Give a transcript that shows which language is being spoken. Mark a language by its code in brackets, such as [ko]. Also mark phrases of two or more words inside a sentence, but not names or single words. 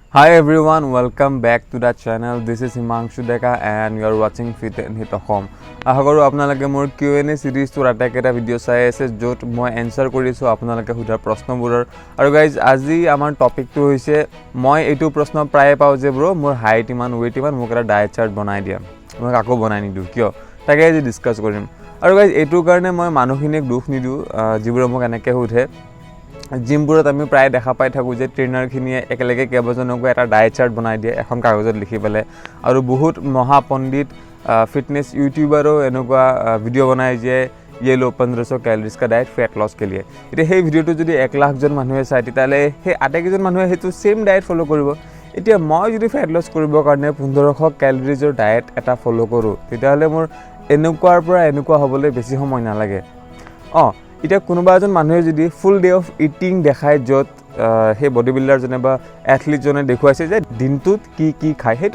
[en] Hi everyone, welcome back to the channel. This is Himanshu Deka and you are watching Fit and Hit Home. [as] আশা কৰোঁ আপোনালোকে মোৰ Q&A সিৰিজটোৰ এটা ভিডিঅ' চাই আছে য'ত মই এনসাৰ কৰিছোঁ আপোনালোকে সোধা প্ৰশ্নবোৰৰ আৰু গাইজ আজি আমাৰ টপিকটো হৈছে মই এইটো প্ৰশ্ন প্ৰায়ে পাওঁ যে ব্ৰ মোৰ হাইট ইমান ওয়েট ইমান মোক এটা [en] diet chart [as] বনাই দিয়া মই আকৌ বনাই নিদিওঁ কিয় তাকে আজি ডিসকাস কৰিম আৰু গাইজ এইটোৰ কাৰণে মই মানুহখিনিক দুখ নিদিওঁ যিবোৰে মোক এনেকৈ সোধে জিমবোৰত আমি প্ৰায় দেখা পাই থাকোঁ যে ট্ৰেইনাৰখিনিয়ে একেলগে কেইবাজনকো এটা [en] diet chart [as] বনাই দিয়ে এখন কাগজত লিখি পেলাই আৰু বহুত মহাপণ্ডিত [hi] फिटनेस यूट्यूबरों [as] এনেকুৱা ভিডিও বনায় যে [hi] ये लो 1500 कैलोरीज का डाइट फैट लॉस के लिए [as] এতিয়া সেই ভিডিওটো যদি 1 লাখ জন মানুহে চাই তেতিয়ালে সেই আটাইকেইজন মানুহে হেতু [en] same diet follow [as] কৰিব এতিয়া মই যদি [en] fat loss [as] কৰিবৰ কাৰণে 1500 ক্যালোৰিজৰ ডায়েট এটা ফলো কৰো তেতিয়ালে মোৰ এনেকুৱাৰ পৰা এনেকুৱা হ'বলৈ বেছি সময় নালাগে এতিয়া কোনোবা এজন মানুহে যদি [en] full day of eating [as] দেখায় য'ত হে [en] body builder [as] জনে বা এথলিট জনে দেখুৱাইছে যে দিনটোত কি খায় হেতু